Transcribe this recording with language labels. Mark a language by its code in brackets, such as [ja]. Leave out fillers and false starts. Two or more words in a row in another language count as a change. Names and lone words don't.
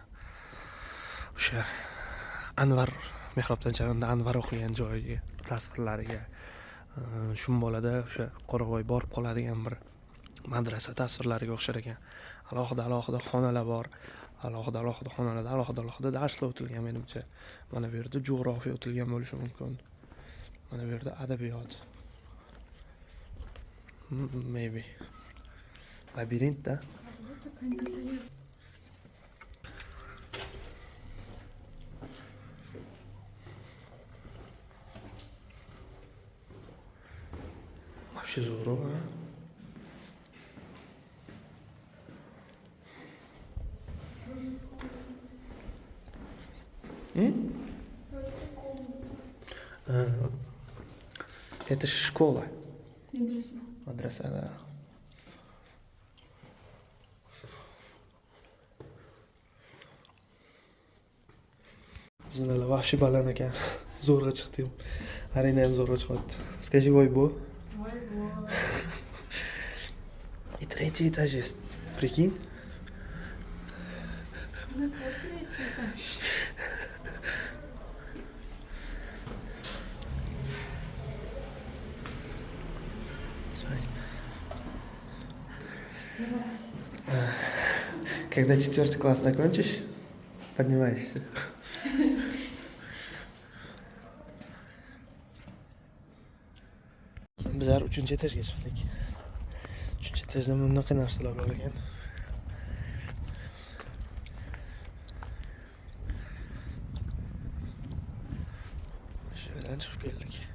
[uz] O'sha Anvar mehrobdan chavanda Anvar o'qigan joyga tasvirlariga Shumbolada o'sha Qo'rg'oy borib qoladigan bir madrasa tasvirlariga o'xshar ekan. Alohida xonalar bor. Alohida xonalarda alohida darslar o'tilgan menimcha. Mana bu yerda jo'g'rofiya o'tilgan bo'lishi mumkin. Mana bu yerda adabiyot. Maybe. Labirintda. [ru] Вообще здорово. Это же школа. Мадраса, да. [uz] Zinalar вообще baland ekan. Zo'rg'a chiqdim. Arina ham zo'rg'a chiqyapti. [ru] Скажи войбо. И третий этаж есть. Прикинь? третий этаж. Когда 4 класс закончишь, поднимаешься. [uz] Bizlar 3-etajga chiqdik. 3-etajda bunaqa narsalar bor ekan. Shu yerdan chiqib keldik.